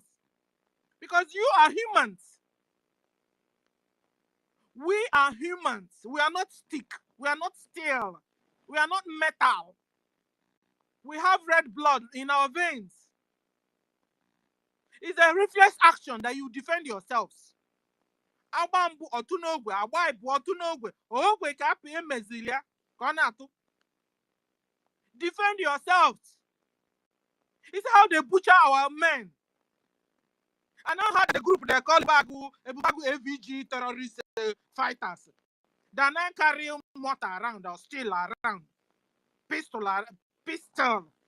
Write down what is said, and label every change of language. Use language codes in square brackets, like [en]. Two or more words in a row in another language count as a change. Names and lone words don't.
[en] Because you are humans. We are humans. We are not stick. We are not steel. We are not metal. We have red blood in our veins. It's a reflex action that you defend yourselves. [ig] Agbambu otunogwe, agbaibu otunogwe, ogwe ka apị emezilia ka ọ na-atụ. [en] Defend yourselves. It's how they butcher our men. I now had the group they call Ebubagu AVG terrorist fighters. They now carry mortar around or steel around, pistol.